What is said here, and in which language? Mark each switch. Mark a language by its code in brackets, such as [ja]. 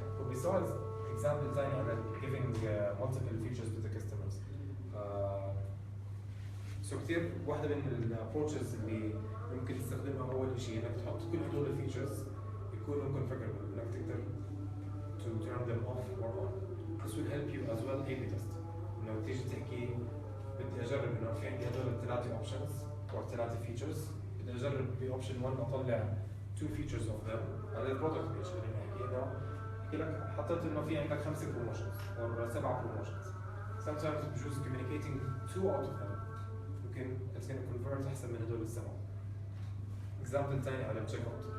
[en] Besides example [ar] ثاني [en] على giving multiple features to the customers. [ar] كثير واحدة من الابروتشز اللي ممكن تستخدمها أول شيء إنك تحط كل هدول الفيتشرز يكونوا configurable إنك تقدر [en] to turn them off or on. This will help you as well A/B test. [ar] إنه تيجي تحكي بدي أجرب إنه في عندي هدول الثلاثة options أو ثلاثة features. بدي أجرب بأوبشن 1 أطلع [en] 2 features of them [ar] على البرودكت بيج. يعني نحكي إنه بحكي لك حطيت إنه في عندك 5 promotions أو 7 promotions. [en] Sometimes [ar] بجوز [en] communicating 2 out of them. it's going to convert [ar] أحسن من هدول السبعة. example ثاني على التشيك اوت.